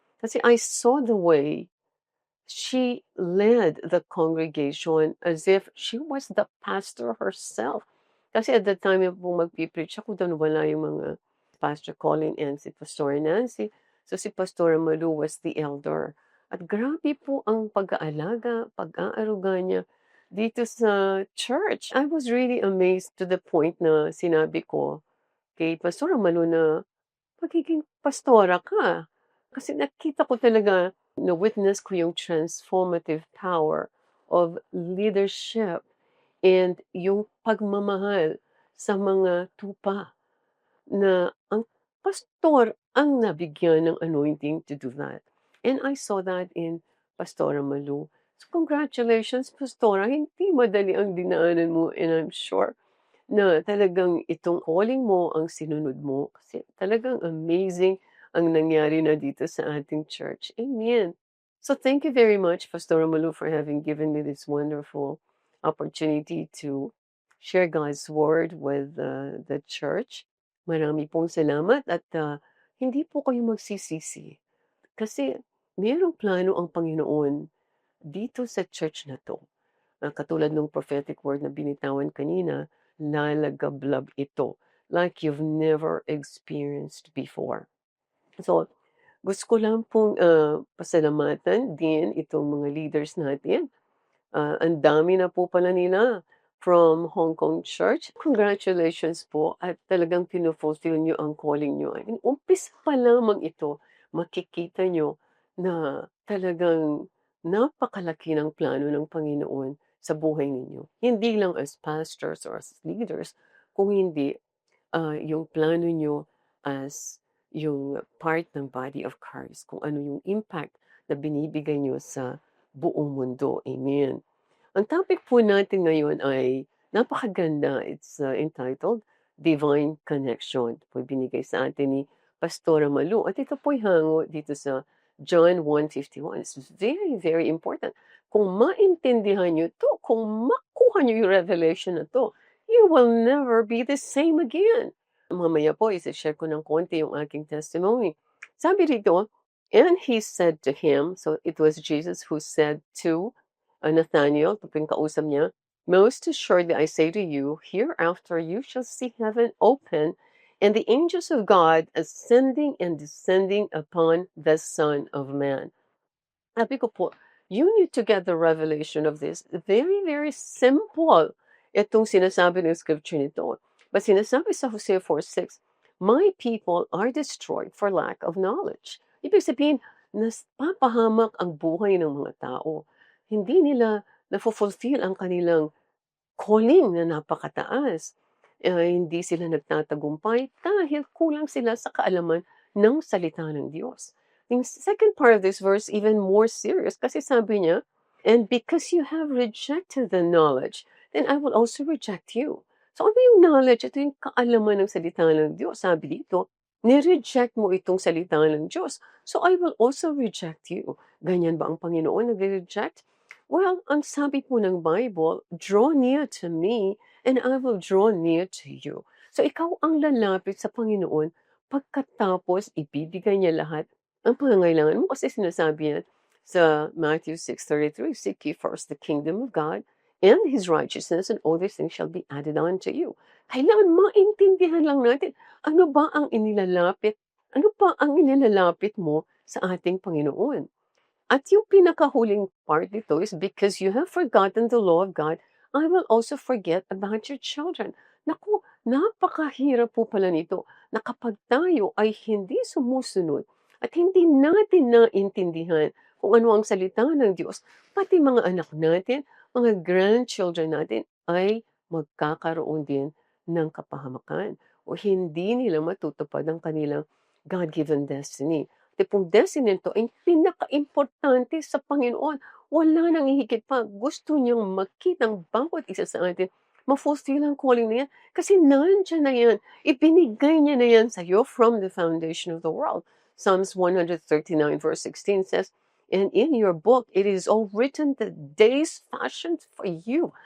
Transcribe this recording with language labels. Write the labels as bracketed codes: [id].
[tl] Kasi [en] I saw the way she led the congregation as if she was the pastor herself. [tl] Kasi [en] at the time [tl] yung magpipreach ako doon, wala yung mga Pastor Colin and si Pastor Nancy. [en] So si Pastor Malu was the elder. [tl] At grabe po ang pag-aalaga, pag-aaruga niya dito sa church. [en] I was really amazed to the point [tl] na sinabi ko kay Pastor Malu na magiging pastora ka. Kasi nakita ko talaga, na-witness ko yung [en] transformative power of leadership and [tl] yung pagmamahal sa mga tupa na ang pastor ang nabigyan ng anointing [en] to do that. And I saw that in Pastora Malu. So congratulations, Pastora. [tl] Hindi madali ang dinaanan mo [en] and I'm sure [tl] na talagang itong calling mo ang sinunod mo kasi talagang amazing ang nangyari na dito sa ating church. Amen. [en] So thank you very much, Pastor Malu, for having given me this wonderful opportunity to share God's word with the church. [tl] Marami pong salamat at hindi po kayo magsisisi kasi mayroong plano ang Panginoon dito sa church na to. Katulad ng prophetic word na binitawan kanina, lalagablab ito [en] like you've never experienced before. [tl] So, gusto ko lang pong pasalamatan din itong mga leaders natin. Ang dami na po pala nila from Hong Kong Church. Congratulations po at talagang pinufulfill nyo ang calling nyo. [en] I mean, [tl] umpisa pa lamang ito, makikita nyo na talagang napakalaki ng plano ng Panginoon sa buhay ninyo. Hindi lang [en] as pastors or as leaders, [tl] kung hindi yung plano nyo as yung part ng body of Christ, kung ano yung impact na binibigay nyo sa buong mundo. Amen. Ang topic po natin ngayon ay napakaganda. [en] It's entitled Divine Connection. [tl] Po binigay sa atin ni Pastora Malu. At ito po'y hango dito sa John 1:51. [en] It's very, very important. [tl] Kung maintindihan nyo to, kung makuha nyo yung revelation na to, [en] you will never be the same again. [tl] Mamaya po, isa-share ko ng konti yung aking testimony. Sabi rito, [en] and he said to him, so it was Jesus who said to Nathanael, [tl] tapos kausap niya, [en] most assuredly I say to you, hereafter you shall see heaven open and the angels of God ascending and descending upon the Son of Man. [tl] Sabi ko po, [en] you need to get the revelation of this. Very, very simple. [tl] Itong sinasabi ng [en] scripture [tl] nito. [en] But [tl] sinasabi sa [en] Hosea 4:6, my people are destroyed for lack of knowledge. [tl] Ibig sabihin, napapahamak ang buhay ng mga tao. Hindi nila nafo-fulfill ang kanilang calling na napakataas. Hindi sila nagtatagumpay dahil kulang sila sa kaalaman ng salita ng Diyos. [en] Yung second part of this verse, even more serious, [tl] kasi sabi niya, [en] "And because you have rejected the knowledge, then I will also reject you." [tl] So ano yung knowledge? Ito yung kaalaman ng salita ng Diyos. Sabi dito, ni-reject mo itong salita ng Diyos. [en] So I will also reject you. [tl] Ganyan ba ang Panginoon nag-reject? [en] Well, [tl] ang sabi po ng [en] Bible, "Draw near to me, and I will draw near to you." [tl] So ikaw ang lalapit sa Panginoon pagkatapos ibibigay niya lahat ang pangangailangan mo. Kasi sinasabi yan sa [en] Matthew 6:33, "Seek ye first the kingdom of God and His righteousness, and all these things shall be added on to you." [tl] Kailangan maintindihan lang natin ano ba ang inilalapit, ano ba ang inilalapit mo sa ating Panginoon. At yung pinakahuling [en] part [tl] nito [en] is, "Because you have forgotten the law of God, I will also forget about your children." [tl] Naku, napakahirap po pala nito na kapag tayo ay hindi sumusunod at hindi natin naintindihan kung ano ang salita ng Diyos, pati mga anak natin, mga grandchildren natin ay magkakaroon din ng kapahamakan o hindi nila matutupad ang kanilang God-given destiny. Tipong destiny nito ay pinakaimportante sa Panginoon. Wala nang hihigit pa. Gusto niyang makitang bawat isa sa atin ma-fulfill ang calling na yan. Kasi nandiyan na yan. Ibinigay niya na yan sa iyo [en] from the foundation of the world. Psalms 139 verse 16 says, "And in your book, it is all written the days fashioned for you."